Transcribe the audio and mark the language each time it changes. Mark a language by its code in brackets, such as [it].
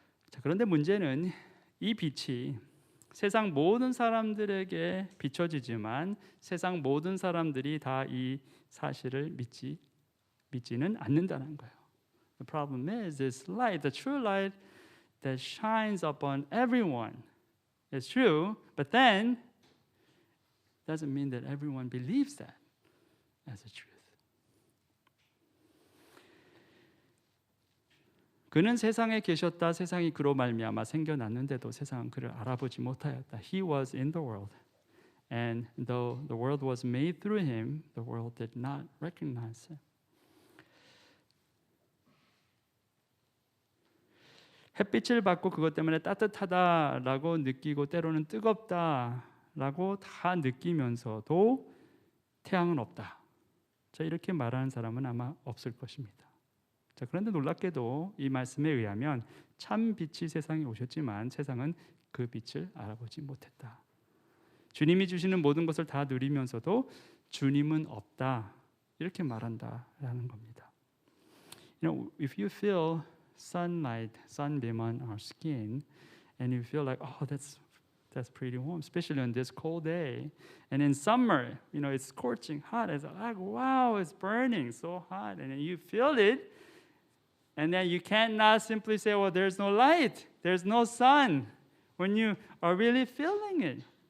[ko] 자, 그런데 문제는 이 빛이 세상 모든 사람들에게 비춰지지만 세상 모든 사람들이 다 이 사실을 믿지는 않는다는 거예요. [en] The problem is this light, the true light that shines upon everyone is true, but then doesn't mean that everyone believes that as a truth. [ko] 그는 세상에 계셨다. 세상이 그로 말미암아 생겨났는데도 세상은 그를 알아보지 못하였다. [en] He was in the world, and though the world was made through him, the world did not recognize him. [ko] 햇빛을 받고 그것 때문에 따뜻하다라고 느끼고 때로는 뜨겁다라고 다 느끼면서도 태양은 없다. 자, 이렇게 말하는 사람은 아마 없을 것입니다. 자, 그런데 놀랍게도 이 말씀에 의하면 참 빛이 세상에 오셨지만 세상은 그 빛을 알아보지 못했다. 주님이 주시는 모든 것을 다 누리면서도 주님은 없다. 이렇게 말한다라는 겁니다. [en] You know, if you feel sunlight, sunbeam on our skin, and you feel like, oh, that's pretty warm, especially on this cold day. And in summer, you know, it's scorching hot. It's like, wow, it's burning so hot, and then you feel it, and then you cannot simply say, well, there's no light, there's no sun, when you are really feeling it.